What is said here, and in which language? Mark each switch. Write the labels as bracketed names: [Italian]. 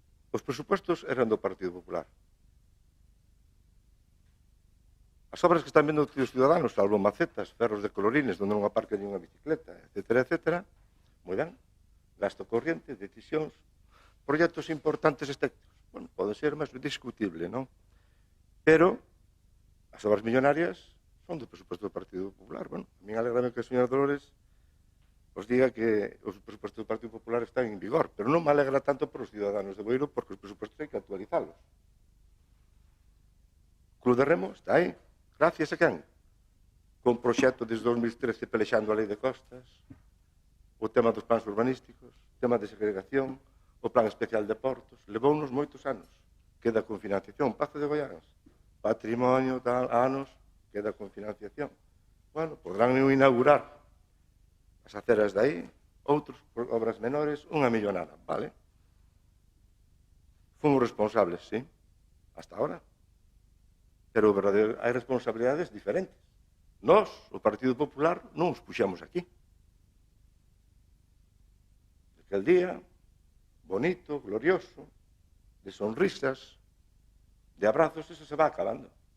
[Galician] Os presupuestos eran do Partido Popular. As obras que están vendo os ciudadanos, salvo macetas, ferros de colorines, onde non aparca ni unha bicicleta, etcétera, moi ben. Gasto corriente, decisións, proxectos importantes estéticos. Bueno, pode ser máis discutible, non? Pero as obras millonarias son do presupuesto do Partido Popular. Bueno, a mí alegrame que a señora Dolores os diga que os presupuestos do Partido Popular están en vigor, pero non me alegra tanto por os ciudadanos de Boiro porque os presupuestos hai que actualizalos. Club de Remo está aí. Gracias a quen? Con proxecto desde 2013 pelexando a lei de costas, o tema dos plans urbanísticos, o tema de segregación, o plan especial de portos. Levounos moitos anos. Queda con financiación. Pazo de Goiás, patrimonio, tal, anos, queda con financiación. Bueno, podrán inaugurar as aceras de aí, outros obras menores, unha millonada, vale? Fomos responsables, sí, hasta ahora. Pero hai responsabilidades diferentes. Nós, o Partido Popular, non os puxamos aquí. [Spanish] Aquel día, bonito, glorioso, de sonrisas, de abrazos, eso se va acabando.